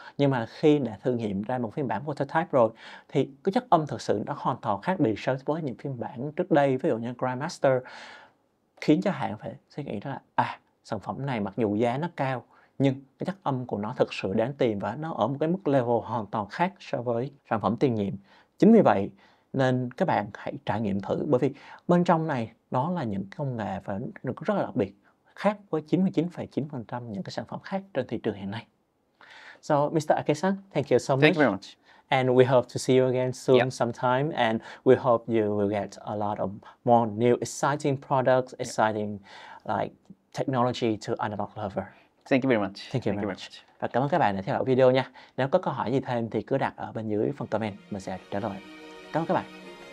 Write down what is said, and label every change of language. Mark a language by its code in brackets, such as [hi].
[vi] Nhưng mà khi đã thử nghiệm ra một phiên bản prototype rồi thì cái chất âm thực sự nó hoàn toàn khác biệt so với những phiên bản trước đây, ví dụ như Grandmaster, khiến cho hãng phải suy nghĩ là sản phẩm này mặc dù giá nó cao nhưng cái chất âm của nó thực sự đáng tiền và nó ở một cái mức level hoàn toàn khác so với sản phẩm tiền nhiệm. Chính vì vậy nên các bạn hãy trải nghiệm thử, bởi vì bên trong này nó là những công nghệ và nó rất là đặc biệt, khác với 99,9% những cái sản phẩm khác trên thị trường hiện nay. [en] So, Mr. Ake-san, thank you so much. Thank you very much. And we hope to see you again soon Yep. sometime. And we hope you will get a lot of more new exciting products, exciting like technology to analog lover. Thank you very much. Thank you very much. [vi] Và cảm ơn các bạn đã theo dõi video nha. Nếu có câu hỏi gì thêm thì cứ đặt ở bên dưới phần comment, mình sẽ trả lời. Cảm ơn các bạn.